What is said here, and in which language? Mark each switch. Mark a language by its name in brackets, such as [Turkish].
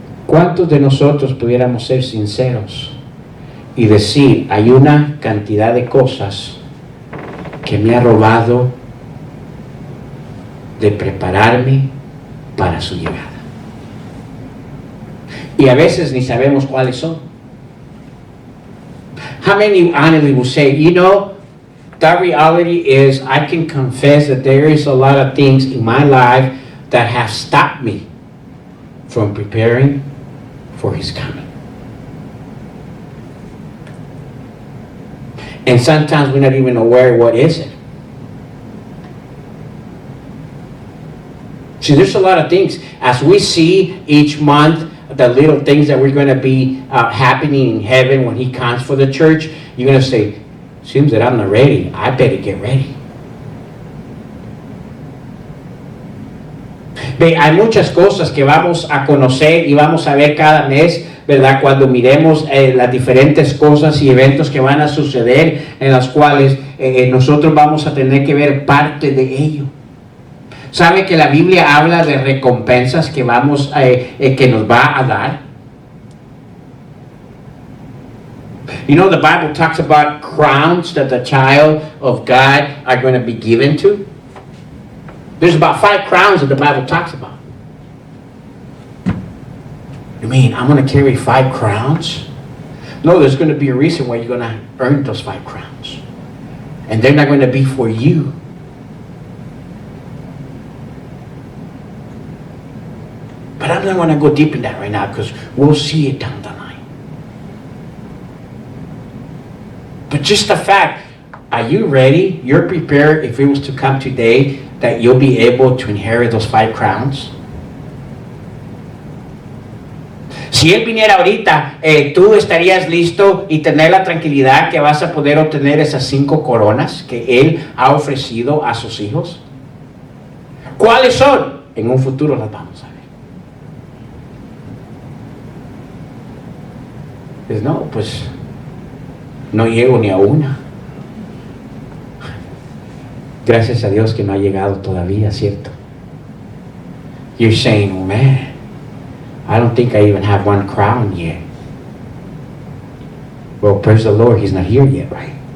[Spanish] ¿Cuántos de nosotros pudiéramos ser sinceros y decir, hay una cantidad de cosas que me ha robado de prepararme para su llegada? Y a veces ni sabemos cuáles son. [English] How many honestly will say, that reality is, I can confess that there is a lot of things in my life that have stopped me from preparing for his coming. And sometimes we're not even aware what is it. See, there's a lot of things. As we see each month, the little things that we're going to be happening in heaven when he comes for the church, you're going to say, seems that I'm not ready. I better get ready. [Spanish] Ve, hay muchas cosas que vamos a conocer y vamos a ver cada mes, ¿verdad? Cuando miremos las diferentes cosas y eventos que van a suceder, en las cuales nosotros vamos a tener que ver parte de ello. ¿Sabe que la Biblia habla de recompensas que que nos va a dar? [English] You know, the Bible talks about crowns that the child of God are going to be given to. There's about 5 crowns that the Bible talks about. You mean I'm going to carry 5 crowns? No, there's going to be a reason why you're going to earn those 5 crowns. And they're not going to be for you. But I'm not going to go deep in that right now because we'll see it down the line. But just the fact, are you ready? You're prepared if it was to come today that you'll be able to inherit those 5 crowns? [Spanish] Si él viniera ahorita, tú estarías listo y tener la tranquilidad que vas a poder obtener esas 5 coronas que él ha ofrecido a sus hijos. ¿Cuáles son? En un futuro las vamos a ver. Pues no, pues no llego ni a una. Gracias a Dios que no ha llegado todavía, ¿cierto? [English] You're saying, oh man, I don't think I even have 1 crown yet. Well, praise the Lord, he's not here yet, right?